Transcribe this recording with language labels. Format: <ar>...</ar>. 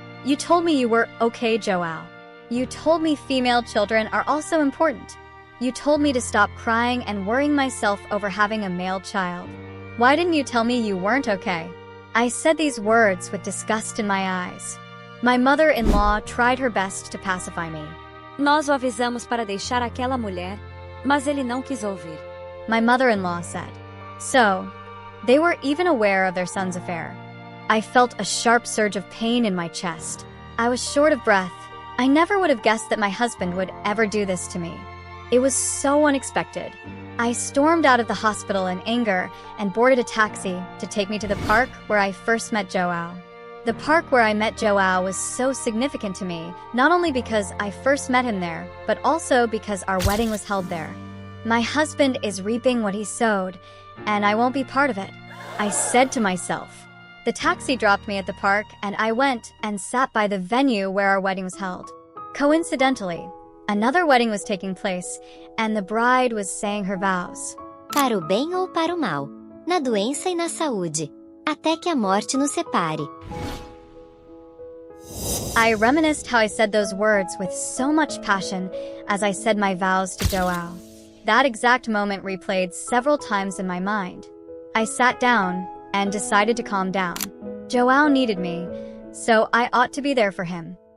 <en>You told me you were okay, João. You told me female children are also important. You told me to stop crying and worrying myself over having a male child. Why didn't you tell me you weren't okay? I said these words with disgust in my eyes. My mother-in-law tried her best to pacify me.</en> <pt>Nós o avisamos para deixar aquela mulher, mas ele não quis ouvir.</pt> <en>My mother-in-law said. So, they were even aware of their son's affair. I felt a sharp surge of pain in my chest. I was short of breath. I never would have guessed that my husband would ever do this to me. It was so unexpected. I stormed out of the hospital in anger and boarded a taxi to take me to the park where I first met João. The park where I met João was so significant to me, not only because I first met him there, but also because our wedding was held there. My husband is reaping what he sowed, and I won't be part of it, I said to myself. The taxi dropped me at the park, and I went and sat by the venue where our wedding was held. Coincidentally, another wedding was taking place, and the bride was saying her vows.</en> <pt>Para o bem ou para o mal, na doença e na saúde, até que a morte nos separe.</pt> <en>I reminisced how I said those words with so much passion as I said my vows to João. That exact moment replayed several times in my mind. I sat down and decided to calm down. João needed me, so I ought to be there for him.</en>